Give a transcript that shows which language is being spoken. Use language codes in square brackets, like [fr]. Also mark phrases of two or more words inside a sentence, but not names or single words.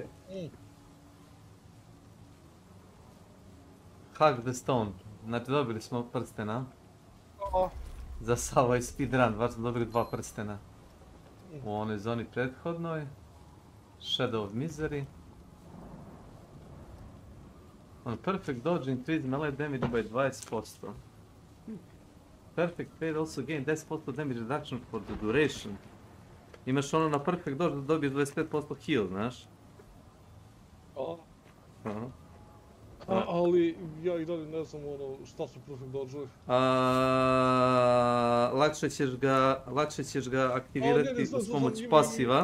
[en] Hug the Stone. [sr] Znači dobili smo prstena. O. Za ovaj speedrun, baš smo dobili 2 prstena. U onoj zoni prethodnoj. [en] Shadow of Misery. On perfect dodge increase melee damage by 20%. Perfect fade also gain 10% damage reduction for the duration. [sr] Imaš ono na [en] perfect dodge [sr] da dobiješ 25% heal, znaš? Ali ja i dalje ne znam ono šta su [en] perfect dodge-ovi. [sr] Lakše ćeš ga aktivirati uz pomoć pasiva.